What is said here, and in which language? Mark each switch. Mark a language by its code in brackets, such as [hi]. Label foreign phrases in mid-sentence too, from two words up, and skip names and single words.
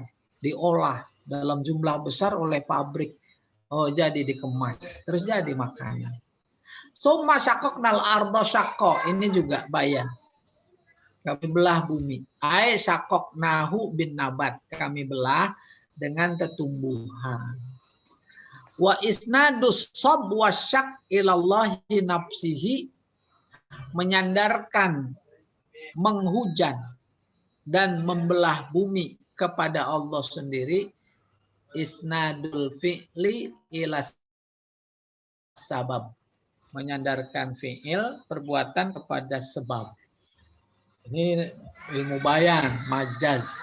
[id] Diolah dalam jumlah besar oleh pabrik. Oh, jadi dikemas. Terus jadi makanan. [ar] ثم شققنا الأرض شقا. [id] Ini juga bayan. Kami belah bumi. [ar] أي شققناه بالنبات. [id] Kami belah dengan tetumbuhan. [ar] وإسناد الصب والشق إلى الله نفسه. [id] Menyandarkan, menghujan, dan membelah bumi kepada Allah sendiri. [ar] إسناد الفعل إلى السبب. [id] Menyandarkan fi'il, perbuatan kepada sebab. Ini ilmu bayan, majaz.